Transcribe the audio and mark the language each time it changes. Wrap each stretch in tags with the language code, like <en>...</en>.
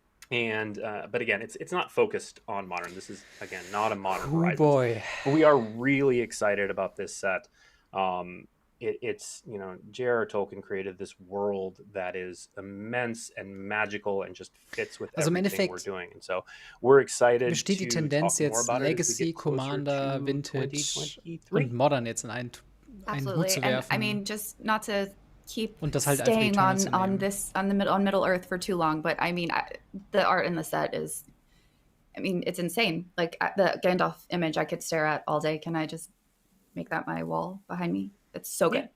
<en>And but again, it's not focused on modern. This is, again, not a Modern Horizons. Boy. But we are really excited about this set. It's, you know, J.R.R. Tolkien created this world that is immense and magical and just fits with everything we're doing. And so we're excited</en> <de>besteht die Tendenz jetzt, Legacy, Commander, Vintage und Modern jetzt in einen Hut zu werfen.</de> <en>And I mean, just not to keep</en> <de>und das halt</de> <en>staying on Middle Earth for too long, but I mean, the art in the set is, I mean, it's insane. Like the Gandalf image I could stare at all day. Can I just make that my wall behind me? It's so good.</en>